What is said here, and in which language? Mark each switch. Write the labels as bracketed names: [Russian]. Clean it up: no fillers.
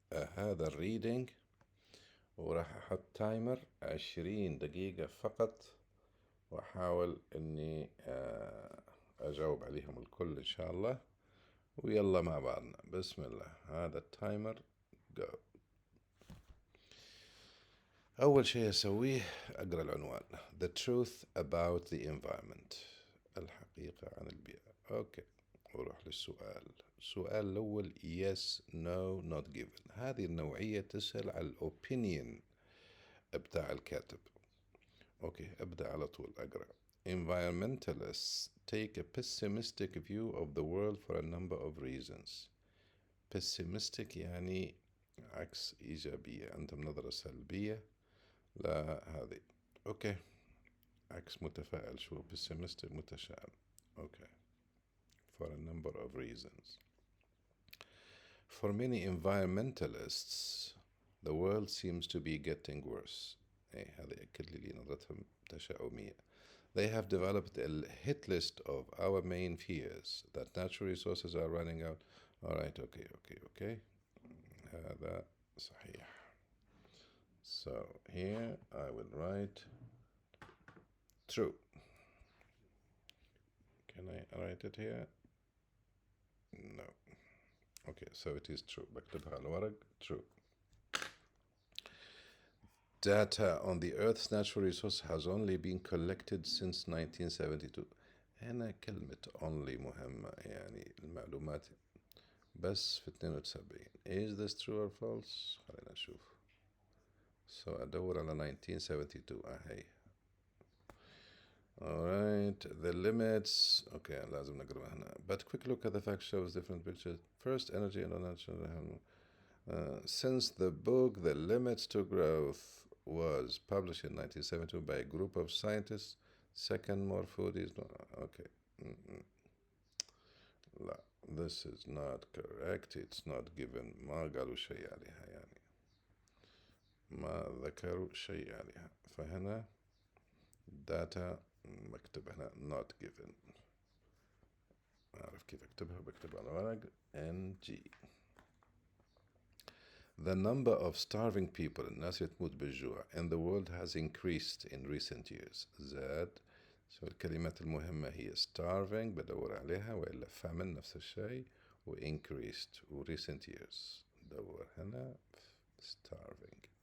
[Arabic] هذا الريدنج، وراح أحط تايمر 20 دقيقة فقط، وأحاول إني أجاوب عليهم الكل إن شاء الله. ويلا مع بعضنا، بسم الله. هذا التايمر جو. أول شيء أسويه أقرأ العنوان [English] The truth about the environment، [Arabic] الحقيقة عن البيئة. أوكي، وروح للسؤال. السؤال الأول [English] yes no not given. [Arabic] هذه النوعية تسأل على الأوبينيون بتاع الكاتب. أوكي، أبدأ على طول أقرأ. [English] Environmentalists take a pessimistic view of the world for a number of reasons. [Arabic] pessimistic يعني عكس إيجابية، عندهم نظرة سلبية. لا هذه أوكي، عكس متفائل. شو pessimistic؟ متشائم. [English] Okay. For a number of reasons. For many environmentalists the world seems to be getting worse. [Arabic] هذا يأكد لي نظرتهم تشاؤمية. [English] They have developed a hit list of our main fears that natural resources are running out. Alright, okay. [Arabic] هذا صحيح. [English] So here I will write true. Can I write it here? No. Okay, so it is true. [Arabic] بكتبها على الورق. [English] True. Data on the Earth's natural resources has only been collected since 1972. [Arabic] هنا كلمة only مهمة، يعني المعلومات بس في 72. [English] Is this true or false؟ [Arabic] خلينا نشوف. [English] So [Arabic] أدور على 1972. أهي. [English] Alright, the limits. [Arabic] Okay, لازم نقرأ هنا. [English] But quick look at the fact shows different pictures. First, energy and natural. Since the book The Limits to Growth was published in 1972 by a group of scientists, second, more food is not. Okay. لا, this is not correct. It's not given. [Arabic] ما قالوا شيء عليها، يعني ما ذكروا شيء عليها. فهنا data مكتب هنا not given. أعرف كيف أكتبها، بكتبها على ورق NG. [English] The number of starving people، [Arabic] الناس اللي تموت بالجوع [English] in the world has increased in recent years. [Arabic] زاد. So الكلمات المهمة هي starving بدور عليها، وإلا famine نفس الشيء، و increased و recent years. دور هنا starving.